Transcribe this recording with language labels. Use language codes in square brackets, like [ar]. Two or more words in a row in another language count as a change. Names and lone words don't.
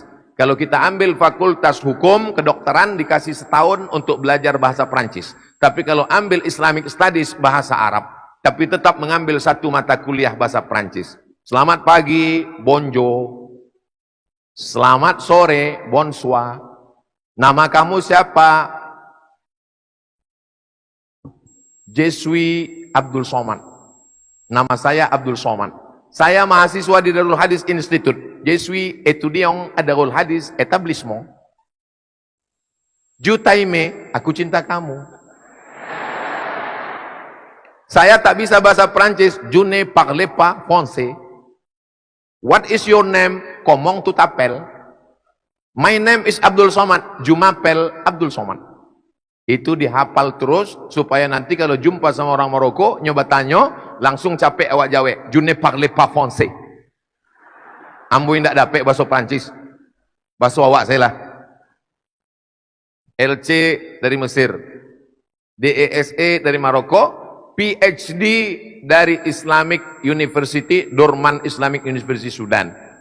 [id] Kalau kita ambil fakultas hukum, kedokteran dikasih setahun untuk belajar bahasa Prancis. Tapi kalau ambil [en] Islamic Studies [id] bahasa Arab, tapi tetap mengambil 1 mata kuliah bahasa Prancis. Selamat pagi, bonjour. Selamat sore, bonsoir. Nama kamu siapa? [fr] Je suis Abdul Somad. [id] Nama saya Abdul Somad. Saya mahasiswa di Darul Hadis Institute. [fr] Je suis étudiant à Darul Hadis Établissement. Je t'aime, [id] aku cinta kamu. Saya tak bisa bahasa Prancis. [fr] Je ne parle pas français. [en] What is your name? [fr] Comment tu t'appelles? [en] My name is Abdul Somad. [fr] Je m'appelle Abdul Somad. [id] Itu dihafal terus supaya nanti kalau jumpa sama orang Maroko nyoba tanya langsung capek awak Jawa. [fr] Je ne parle pas français. [id] Ambo tidak dapat bahasa Prancis. Bahasa awak saya lah. LC dari Mesir, DESE dari Maroko, PhD dari Islamic University, Dorman Islamic University Sudan.